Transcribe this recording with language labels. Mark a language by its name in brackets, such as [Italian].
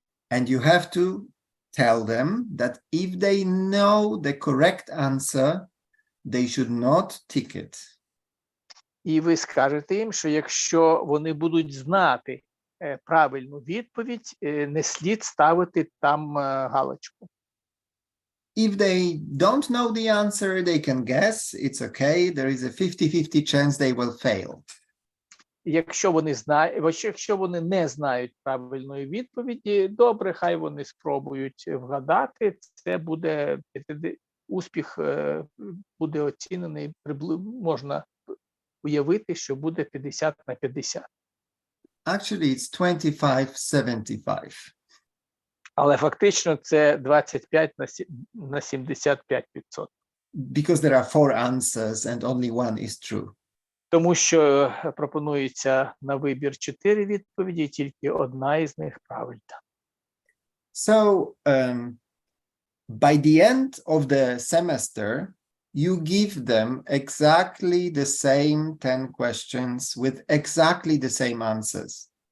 [English] And you have to tell them that if they know the correct answer, they should not tick it. [Ukrainian] І ви скажете їм, що якщо вони будуть знати правильну відповідь, не слід ставити там галочку. [English] If they don't know the answer, they can guess. It's okay. There is a 50-50 chance they will fail. [Ukrainian] Якщо вони не знають правильної відповіді, добре, хай вони спробують вгадати. Це буде успіх буде оцінений, можна уявити, що буде 50 на 50. [English] Actually, it's 25-75. [Ukrainian] Але фактично це 25 на 75%. [English] Because there are 4 answers and only one is true. [Ukrainian] Тому що пропонується на вибір 4 відповіді, і тільки одна із них правильна. [English] So, by the end of the semester, you give them exactly the same 10 questions with exactly the same answers.